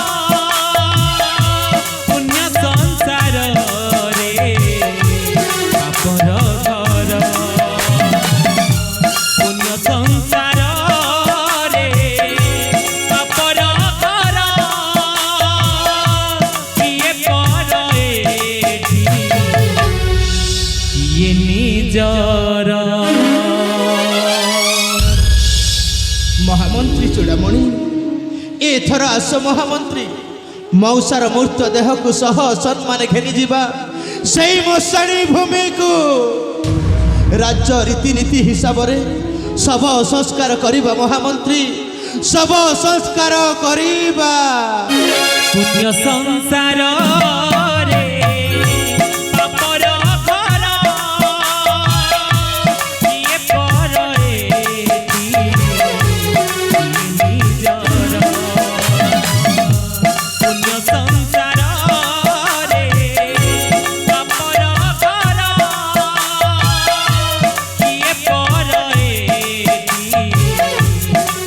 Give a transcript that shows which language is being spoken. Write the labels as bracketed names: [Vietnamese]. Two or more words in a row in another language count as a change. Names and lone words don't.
[Odia] ପୁଣ୍ୟ ସଂସାର ରେ ପାପର ଘର ପୁଣ୍ୟ ସଂସାର ରେ ପାପର ଘର କିଏ ପର ଏଠି କିଏ ନିଜର ମହାମନ୍ତ୍ରୀ ଚୂଡ଼ାମଣି, ଏଥର ଆସ ମହାମନ୍ତ୍ରୀ, ମଉସାର ମୂର୍ତ୍ତ ଦେହକୁ ସହ ସମ୍ମାନେ ଘେନିଯିବା ସେଇ ମଶାଣୀ ଭୂମିକୁ। ରାଜ୍ୟ ରୀତିନୀତି ହିସାବରେ ଶବ ସଂସ୍କାର କରିବା ମହାମନ୍ତ୍ରୀ, ଶବ ସଂସ୍କାର କରିବା। ପୁଣ୍ୟ ସଂସାର ରେ ପାପର ଘର କିଏ ପର ଏଠି ନିଜର ପୁଣ୍ୟ ସଂସାର ରେ ପାପର ଘର କିଏ ପର ଏଠି